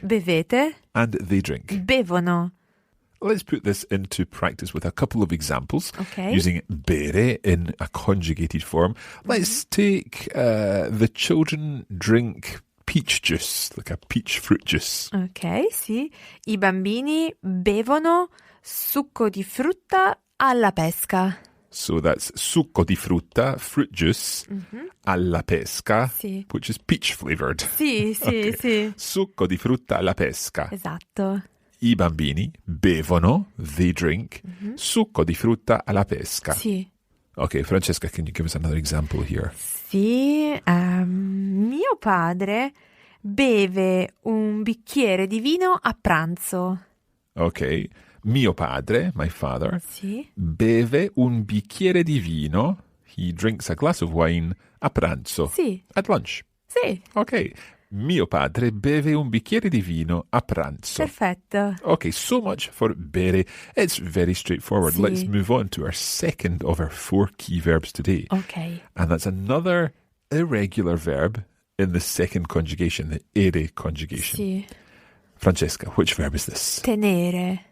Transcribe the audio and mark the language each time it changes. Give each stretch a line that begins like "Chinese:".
Italian: Bevete.
English: And they drink.
Italian: Bevono.
English: Let's put this into practice with a couple of examples. Okay. Using bere in a conjugated form. Let's take the children drink peach juice, like a peach fruit juice.
Italian: Ok, sì. I bambini bevono succo di frutta alla pesca.
English: So that's
Italian: succo di frutta,
English: fruit juice,
Italian: alla pesca, Sì.
English: which is peach flavored.
Italian: Sì, sì, sì. Succo di frutta alla pesca. Esatto. I bambini bevono,
English: they drink,
Italian: succo di frutta alla pesca. Sì.
English: Okay, Francesca, can you give us another example here?
Italian: Sì, mio padre beve un bicchiere di vino a pranzo.
English: Okay.
Italian: Mio padre,
English: my father,
Italian: Sì. beve un bicchiere di vino.
English: He drinks a glass of wine
Italian: a pranzo. Sì.
English: At lunch.
Italian: Sì,
English: Okay.
Italian: Mio padre beve un bicchiere di vino a pranzo. perfetto.
English: Okay, so much for bere. It's very straightforward.
Italian: Sì.
English: Let's move on to our second of our 4 key verbs today.
Italian: Ok.
English: And that's another irregular verb in the second conjugation, the ere conjugation.
Italian: Sì.
English: Francesca, which verb is this?
Italian: Tenere.